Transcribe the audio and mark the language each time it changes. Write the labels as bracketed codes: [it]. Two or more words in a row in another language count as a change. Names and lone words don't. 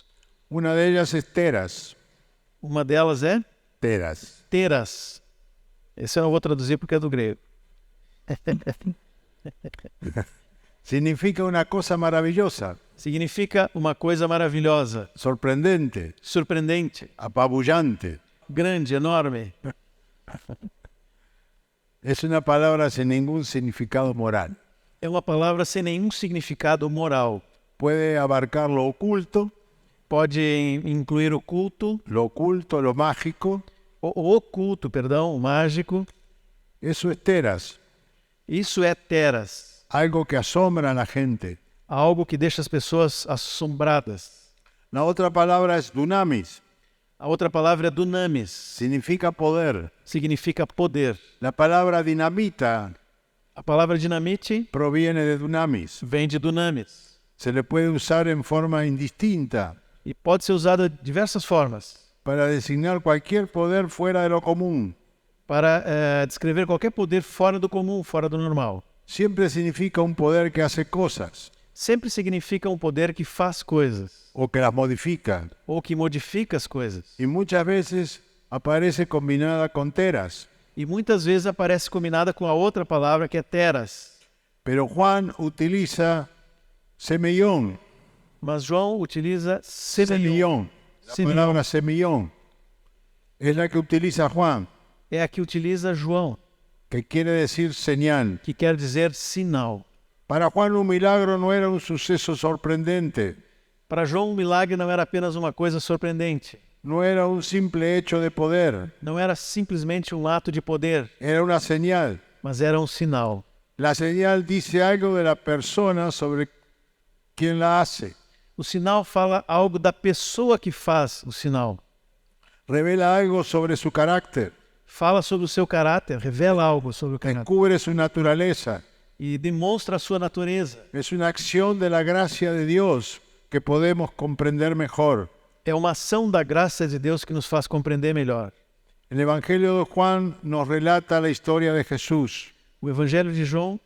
[es] Una de ellas es teras, [pt] Uma delas é teras. teras. Esse eu não vou traduzir porque é do grego. [es] Significa una cosa maravillosa, [pt] Significa uma coisa maravilhosa, [es] sorprendente, [pt] surpreendente, [es] apabullante. [pt] grande, enorme. [es] Es una palabra sin ningún significado moral. [pt] É uma palavra sem nenhum significado moral. [es] Puede abarcar lo oculto, [pt] Pode incluir o culto, [es] lo mágico. [pt] o oculto, perdão, o mágico. [es] Eso es teras, [pt] Isso é teras, [es] algo que asombra a la gente. [pt] algo que deixa as pessoas assombradas. [es] La otra palabra es dunamis, [pt] A outra palavra é dunamis, [es] significa poder. [pt] significa poder. [es] La palabra dinamita [pt] A palavra dinamite [es] proviene de dunamis. [pt] vem de dunamis [es] Se le puede usar en forma indistinta [pt] e pode ser usada de diversas formas [es] para designar cualquier poder fuera de lo común. [pt] para descrever qualquer poder fora do comum, fora do normal. [es] Siempre significa un poder que hace cosas [pt] Sempre significa um poder que faz coisas [es] o que las modifica. [pt] ou que modifica as coisas. [es] Y muchas veces aparece combinada con teras. [pt] E muitas vezes aparece combinada com a outra palavra que é teras. [es] Pero Juan utiliza semillón. [pt] Mas João utiliza semillon. [es] Semillón. La palabra semillón es la que utiliza Juan, [pt] É a que utiliza João, [es] que quiere decir señal. [pt] que quer dizer sinal. [es] Para Juan un milagro no era un suceso sorprendente, [pt] Para João, um milagre não era apenas uma coisa surpreendente. [es] no era un simple hecho de poder, [pt] Não era simplesmente um ato de poder, [es] era una señal. [pt] mas era um sinal. [es] La señal dice algo de la persona sobre quien la hace. [pt] O sinal fala algo da pessoa que faz o sinal. [es] Revela algo sobre su carácter, [pt] Fala sobre o seu caráter, revela algo sobre o caráter [es] descubre su naturaleza. [pt] e demonstra a sua natureza. [es] Es una acción de la gracia de Dios que podemos comprender mejor. [pt] É uma ação da graça de Deus que nos faz compreender melhor. [es] El Evangelio de Juan nos relata la historia de Jesús, [pt] O Evangelho de João